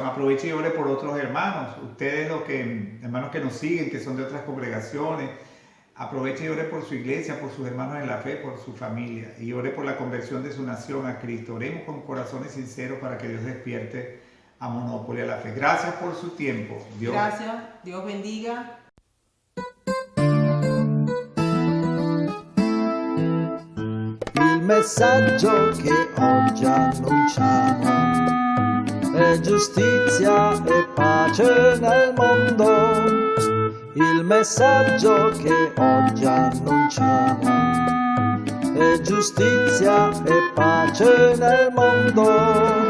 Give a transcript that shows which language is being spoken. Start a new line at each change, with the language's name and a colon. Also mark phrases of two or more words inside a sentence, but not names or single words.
Spanish: Aproveche y ore por otros hermanos. Ustedes, hermanos que nos siguen, que son de otras congregaciones, aproveche y ore por su iglesia, por sus hermanos en la fe, por su familia. Y ore por la conversión de su nación a Cristo. Oremos con corazones sinceros para que Dios despierte a Monópolis, a la fe. Gracias por su tiempo. Gracias. Dios bendiga.
Italian: Il messaggio che oggi annunciamo è giustizia e pace nel mondo. Il messaggio che oggi annunciamo è giustizia e pace nel mondo.